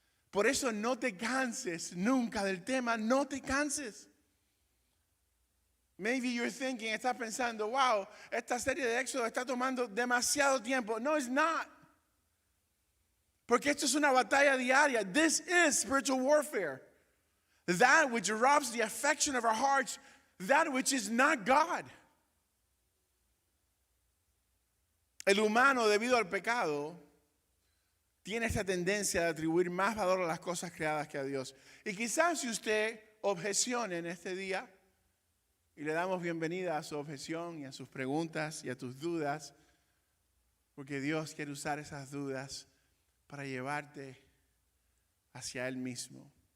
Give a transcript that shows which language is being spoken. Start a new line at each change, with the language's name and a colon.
Spanish: Por eso no te canses nunca del tema, no te canses.
English: Maybe you're thinking,
Spanish: estás pensando, wow, esta serie de Éxodo está tomando demasiado tiempo.
English: No, it's not.
Spanish: Porque esto es una batalla diaria.
English: This is spiritual warfare. That which robs the affection of our hearts, that which is not God.
Spanish: El humano, debido al pecado, tiene esta tendencia de atribuir más valor a las cosas creadas que a Dios. Y quizás si usted objecione en este día, y le damos bienvenida a su objeción y a sus preguntas y a tus dudas, porque Dios quiere usar esas dudas para llevarte hacia Él mismo.